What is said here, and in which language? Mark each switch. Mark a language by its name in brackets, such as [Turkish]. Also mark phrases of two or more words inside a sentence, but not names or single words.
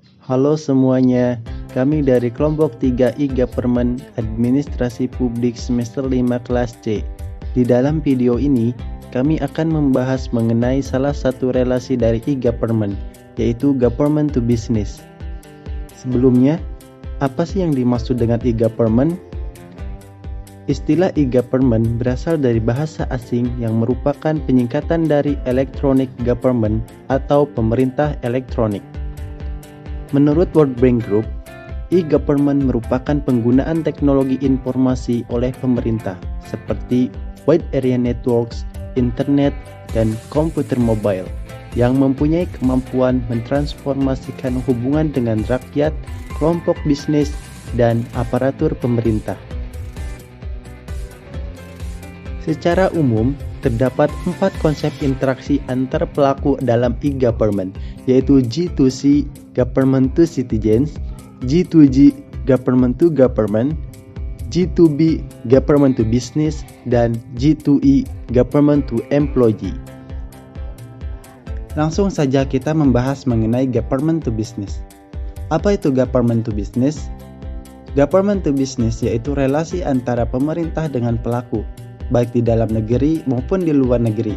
[Indonesian] Halo semuanya, kami dari kelompok 3 e-Government Administrasi Publik semester 5 kelas C. Di dalam video ini, kami akan membahas mengenai salah satu relasi dari e-Government, yaitu [English] Government to Business. [Indonesian] Sebelumnya, apa sih yang dimaksud dengan e-Government? Istilah e-Government berasal dari bahasa asing yang merupakan penyingkatan dari [English] Electronic Government [Indonesian] atau pemerintah elektronik. Menurut World Bank Group, e-Government merupakan penggunaan teknologi informasi oleh pemerintah seperti [English] wide area networks, [Indonesian] internet, dan komputer mobile yang mempunyai kemampuan mentransformasikan hubungan dengan rakyat, kelompok bisnis, dan aparatur pemerintah. Secara umum, terdapat 4 konsep interaksi antar pelaku dalam e-Government, yaitu G2C, [English] Government to Citizens, [Indonesian] G2G, [English] Government to Government, [Indonesian] G2B, [English] Government to Business, [Indonesian] dan G2E, [English] Government to Employee. [Indonesian] Langsung saja kita membahas mengenai [English] Government to Business. [Indonesian] Apa itu [English] Government to Business? Government to Business [Indonesian] yaitu relasi antara pemerintah dengan pelaku, baik di dalam negeri maupun di luar negeri.